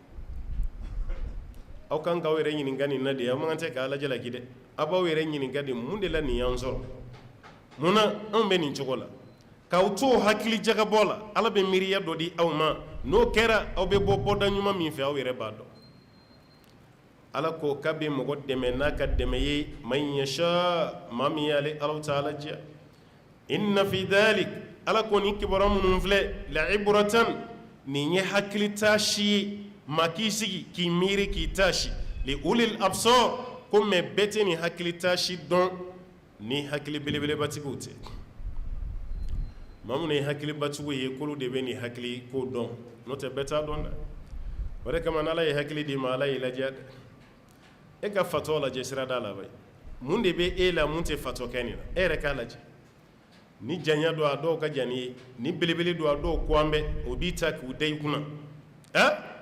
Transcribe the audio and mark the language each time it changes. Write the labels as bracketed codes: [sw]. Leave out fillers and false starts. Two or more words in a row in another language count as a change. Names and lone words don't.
[bm] aw kan k'aw yɛrɛ ɲininka nin na de aw man kan tɛ k'a lajɛ laki dɛ aw b'aw yɛrɛ ɲininka de mun de la nin y'an sɔrɔ munna anw bɛ nin cogo la k'aw to hakili jagabɔ la ala bɛ miiriya dɔ di aw ma n'o kɛra aw bɛ bɔ bɔda ɲuman min fɛ aw yɛrɛ b'a dɔn ala ko k'a bɛ mɔgɔ dɛmɛ n'a ka dɛmɛ ye [ar] من يشاء [bm] maa min y'ale ala ta'ala diya [ar] إن في ذلك [bm] ala ko ni kibaru minnu filɛ la'ibratan nin ye hakili taasi ye maa k'i sigi k'i miiri k'i taasi [ar] لأولي الأبصار [bm] ko mɛ bɛɛ tɛ nin hakili taasi dɔn ni hakili belebelebatigiw tɛ maa minnu ye hakilibatigiw ye k'olu de bɛ nin hakili ko dɔn n'o tɛ bɛɛ t'a dɔn dɛ o de kama n'ala ye hakili di ma ala y'i ladiya dɛ e ka fatɔ lajɛ sirada la bɛ mun de bɛ e la mun tɛ fatɔ kɛ nin na e yɛrɛ k'a lajɛ ni janya don a dɔw ka jan ni ye ni belebele don a dɔw ko an bɛ o b'i ta k'u da i kunna